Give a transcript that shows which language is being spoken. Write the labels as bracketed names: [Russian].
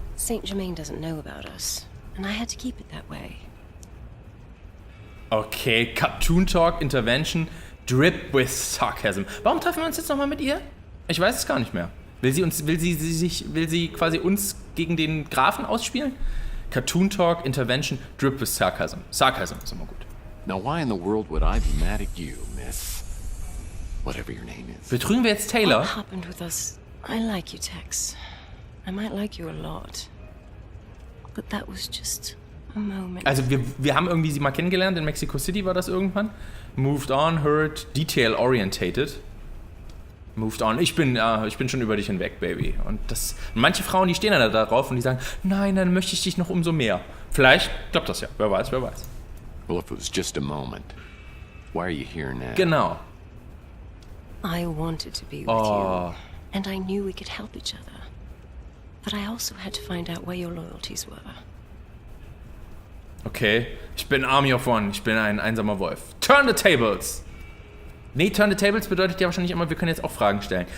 [English] Saint Germain doesn't know about us, and I had to keep it that way. Okay, Cartoon Talk, Intervention, Drip with Sarcasm. [German] Warum treffen wir uns jetzt nochmal mit ihr? Ich weiß es gar nicht mehr. Will sie quasi uns gegen den Grafen ausspielen? [English] Cartoon Talk, Intervention, Drip with Sarcasm. [German] Sarcasm ist immer gut. [English] Now, why in the world would I be mad at you, Miss... whatever your name is? [German] Betrügen wir jetzt Taylor? [English] What happened with us? I like you, Tex. I might like you a lot. But that was just a moment. [German] Also wir haben irgendwie sie mal kennengelernt, in Mexico City war das irgendwann. [English] Moved on, heard, detail orientated. Moved on. [German] Ich bin schon über dich hinweg, Baby. Und manche Frauen, die stehen dann da drauf und die sagen, nein, dann möchte ich dich noch umso mehr. Vielleicht klappt das ja. Wer weiß, wer weiß. [English] Well, if it was just a moment, why are you here now? [German] Genau. [English] I wanted to be with you, and I knew we could help each other. But I also had to find out where your loyalties were. [German] Okay. Ich bin [English] Army of One. [German] Ich bin ein einsamer Wolf. [English] Turn the tables. [German] Nee, [English] turn the tables [German] bedeutet ja wahrscheinlich immer, wir können jetzt auch Fragen stellen.